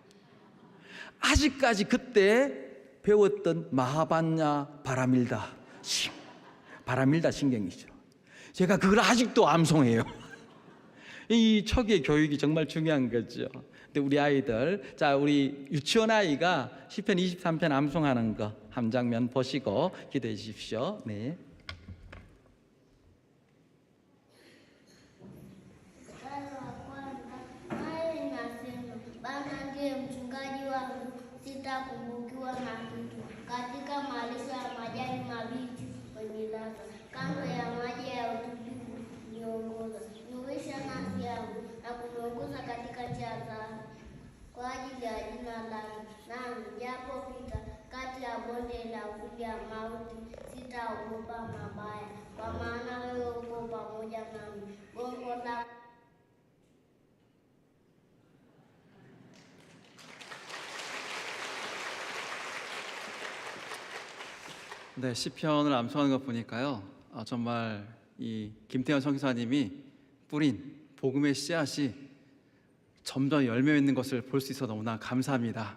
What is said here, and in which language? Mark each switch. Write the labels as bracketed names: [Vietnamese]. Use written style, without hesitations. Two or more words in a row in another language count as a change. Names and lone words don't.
[Korean] 아직까지 그때 배웠던 마하반야 바라밀다 신경이죠. 제가 그걸 아직도 암송해요. 이 초기의 교육이 정말 중요한 거죠. 근데 우리 아이들, 자, 우리 유치원 아이가 시편 23편 암송하는 거 한 장면 보시고 기도해 주십시오. 네. [Swahili] Mstari wa kwanza, naye inasema, Bwana ndiye mchungaji wangu, sitapungukiwa na kitu. Katika malisho ya majani mabichi hunilaza, kando ya maji ya utulivu huniongoza. Huisha nafsi yangu na kuniongoza katika njia za haki kwa ajili ya jina lake. Nami japopita kati ya bonde la uvuli ya mauti, sitaogopa mabaya, kwa maana wewe uko pamoja nami. Gongo lako [Korean] 네, 시편을 암송하는 것 보니까요, 정말 이 김태현 선교사님이 뿌린 복음의 씨앗이 점점 열매 맺는 것을 볼 수 있어 너무나 감사합니다.